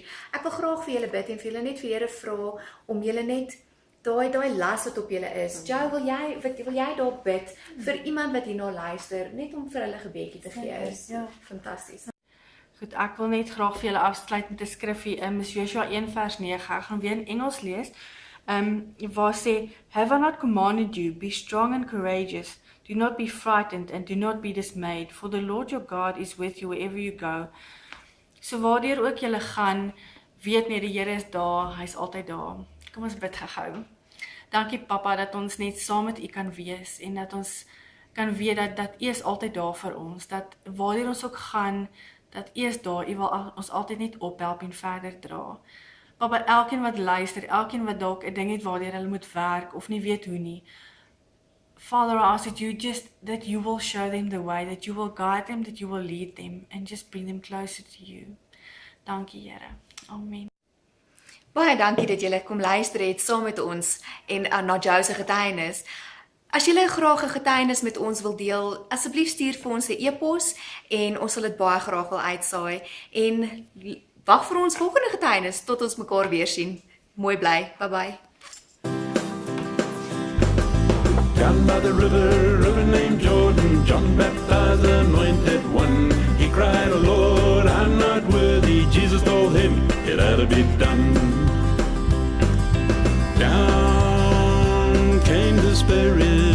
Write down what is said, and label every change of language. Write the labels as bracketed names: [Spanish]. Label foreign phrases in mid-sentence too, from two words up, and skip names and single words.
[Afrikaans] Ek wil graag vir julle bid en vir julle net vir Here vra om julle net daai las wat op julle is. Joe, wil jy daar bid vir iemand wat hierna luister, net om vir hulle gebedjie te gee? Ja, fantasties. Goed, ek wil net graag vir julle afsluit met 'n skriffie in Joshua 1 vers 9. Ek gaan weer in Engels lees. Waar sê, [English] "Have I not commanded you, be strong and courageous. Do not be frightened and do not be dismayed, for the Lord your God is with you wherever you go." [Afrikaans] So waardeur ook julle gaan, weet net die Here is daar, hy's altyd daar. Kom ons bid gou. Dankie Papa dat ons net saam met U kan wees en dat ons kan weet dat U is altyd daar vir ons, dat waardeur ons ook gaan, dat U is daar, U wil ons altyd net ophelp en verder dra. Papa, elkeen wat luister, elkeen wat dalk 'n ding het waardeur hulle moet werk of nie weet hoe nie, [English] Father, I ask that you will show them the way, that you will guide them, that you will lead them, and just bring them closer to you. [Afrikaans] Dankie, Here. Amen. Baie dankie dat julle kom luister het saam met ons en na Joe se getuienis. As julle graag 'n getuienis met ons wil deel, asseblief stuur vir ons 'n e-pos en ons sal dit baie graag wil uitsaai. En wag vir ons volgende getuienis tot ons mekaar weer sien. Mooi bly. [English] Bye bye. Down by the river named Jordan, John baptized the anointed one. He cried, "Oh Lord, I'm not worthy." Jesus told him it had to be done. Down came the Spirit